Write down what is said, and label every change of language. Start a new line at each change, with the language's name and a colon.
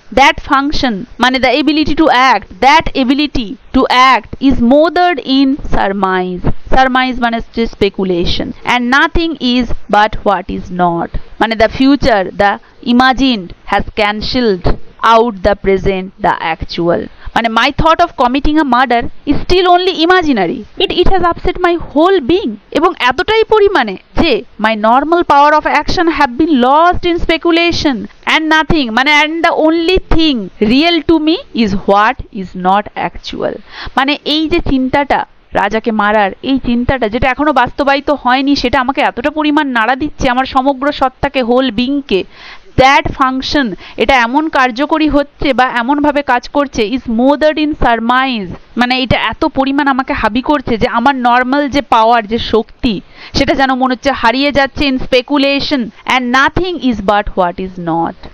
English: That function মানে the ability to act, that ability to act is mothered in surmise, surmise মানে হচ্ছে speculation, and nothing is but what is not, মানে the future, the imagined has cancelled out the present, the actual. মানে my thought of committing a murder is still only imaginary. It has upset my whole being.
Bangla: এবং এতটাই পরিমাণে যে
English: my normal power of action have been lost in speculation and nothing, মানে and the only thing real to me is what is not actual.
Bangla: মানে এই যে চিন্তাটা রাজাকে মারার এই চিন্তাটা, যেটা এখনো বাস্তবায়িত হয়নি, সেটা আমাকে এতটা পরিমাণ নাড়া দিচ্ছে আমার সমগ্র সত্তাকে, হোল বিংকে। দ্যাট ফাংশন, এটা এমন কার্যকরী হচ্ছে বা এমনভাবে কাজ করছে,
English: is mothered in surmise,
Bangla: মানে এটা এত পরিমাণ আমাকে হাবি করছে যে আমার নর্মাল যে পাওয়ার, যে শক্তি, সেটা যেন মনে হচ্ছে হারিয়ে যাচ্ছে in speculation,
English: And nothing is but what is not.